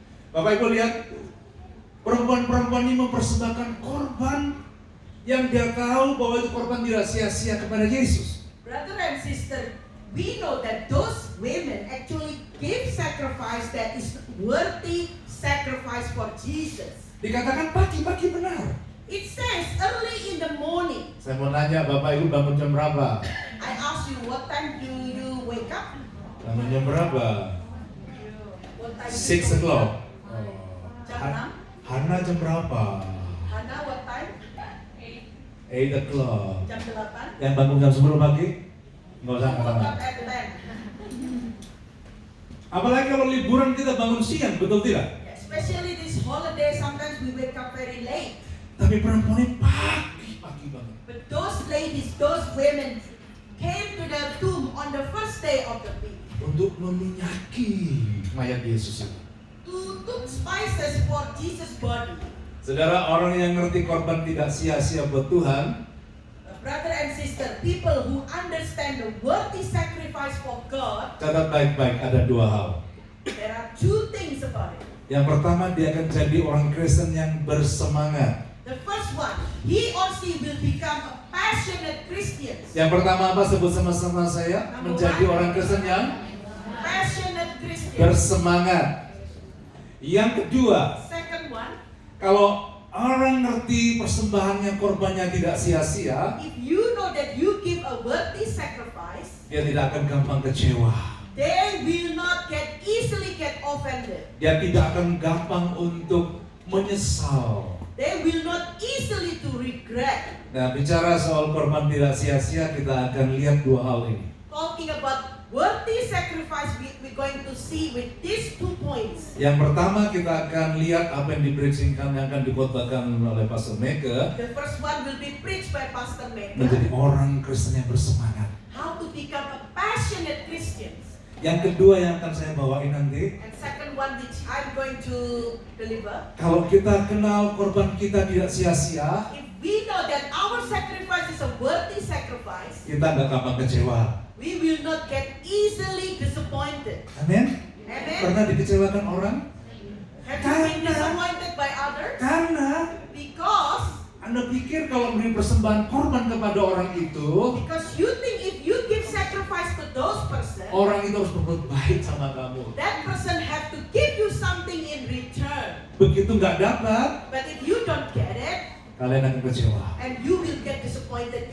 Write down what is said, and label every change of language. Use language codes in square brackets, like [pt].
[id] Bapak Ibu lihat, perempuan-perempuan ini mempersembahkan korban yang dia tahu bahwa itu korban tidak sia-sia kepada Yesus. [en] Brother and sister, we know that those women actually give sacrifice that is worthy sacrifice for Jesus. [id] Dikatakan pagi-pagi benar. [en] It says early in the morning. [id] Saya mau nanya, Bapak Ibu bangun jam berapa? [en] I ask you, what time do you wake up? [id] Bangun jam berapa? [en] What time? 6 o'clock. [id] Jam 6. Hana jam berapa? [en] Hana, what time? 8 o'clock. [id] Jam 8. Yang bangun jam 10 pagi? Nggak usah [en] Woke [id] kata. [en] up at 10. [id] Apalagi kalau liburan kita bangun siang, betul tidak? [en] Especially this holiday, sometimes we wake up very late. [id] Tapi perempuan ini pagi banget. [en] But those ladies, those women came to the tomb on the first day of the week [id] Untuk meminyaki mayat Yesus itu. [en] to took spices for Jesus' body. [id] Saudara, orang yang ngerti korban tidak sia-sia buat Tuhan, [en] Brother and sister, people who understand the worthy sacrifice for God, [id] catat baik-baik, ada dua hal. [en] there are two things about it. [id] Yang pertama, dia akan jadi orang Kristen yang bersemangat. [en] The first one, he or she will become a passionate Christian. [id] Yang pertama apa? Sebut sama-sama saya. Menjadi orang Kristen yang [en] Passionate Christian. [id] bersemangat. Yang kedua, [en] Second one, [id] kalau orang ngerti persembahannya, korbannya tidak sia-sia, [en] if you know that you give a worthy sacrifice, [id] dia tidak akan gampang kecewa. [en] they will not easily get offended. [id] Dia tidak akan gampang untuk menyesal. [en] They will not easily to regret. [id] Nah, bicara soal korban tidak sia-sia, kita akan lihat dua hal ini. [en] Talking about worthy sacrifice, we're going to see with these 2 points. [id] Yang pertama, kita akan lihat apa yang dipreachingkan, yang akan dikhotbahkan oleh Pastor Mega, [en] The first one will be preached by Pastor Maker. [id] menjadi orang Kristen yang bersemangat. [en] How to become a passionate Christian. [id] Yang kedua yang akan saya bawain nanti, [en] And second one which I'm going to deliver. [id] kalau kita kenal korban kita tidak sia-sia, [en] If we know that our sacrifice is a worthy sacrifice, [id] kita nggak gampang kecewa. [en] we will not get easily disappointed. [id] Amin. [en] Amen. [id] Pernah dikecewakan orang? [en] Have you been disappointed by others? [id] Karena [en] Because [id] Anda pikir kalau beri persembahan korban kepada orang itu, [en] you think if you give sacrifice to those person, [id] orang itu harus berbuat baik sama kamu. [en] that person have to give you something in return. [id] Begitu nggak dapat, [en] But if you don't get it, [id] kalian akan kecewa. [en] and you will get disappointed.